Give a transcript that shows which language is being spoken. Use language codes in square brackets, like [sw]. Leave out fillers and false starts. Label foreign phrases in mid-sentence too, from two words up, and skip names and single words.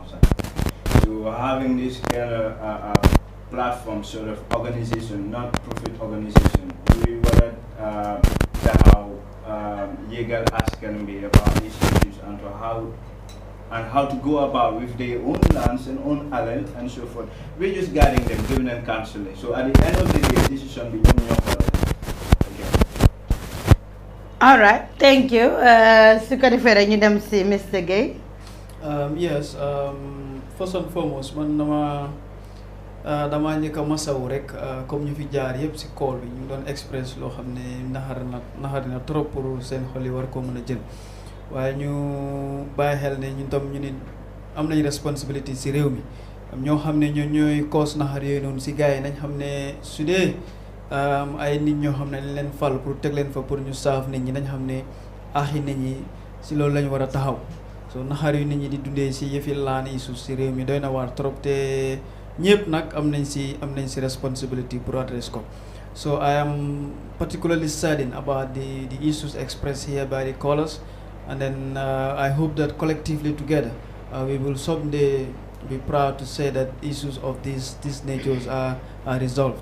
[en] So having this kind of platform, sort of organization, non-profit organization, we want to how legal ask can be about these issues and to how to go about with their own lands and own island and so forth. We're just guiding them, giving them counseling. So at the end of the day, decision be on your part. All right, thank you. [wo] Sukari fere ñu dem si Mr. Gay. [en] Yes. First and foremost, [wo] man, dama njëkk a masawu rek comme ñu fi jaar yëpp si call bi ñu doon express loo xam ne naxari na [fr] trop pour [wo] seen xol yi war koo mën a jël waaye ñu bàyyi xel ne ñun tam ñu nit am nañ responsibility si réew mi ñoo xam ne ñooy cause naxar yooyu noonu si gars yi nañ xam ne su dee ay nit ñoo xam ne dañ leen fal pour teg leen fa pour ñu saaf nit ñi nañ xam ne aaxi nit ñi si loolu lañ war a taxaw so naxar yu nit ñi di dundee si yëfi laan yi suuf si réew mi doy na waar trop te ñëpp nag am nañ si responsibility pour address ko. [en] So I am particularly saddened about the issues expressed here by the callers, and then I hope that collectively together we will someday be proud to say that issues of these natures are resolved.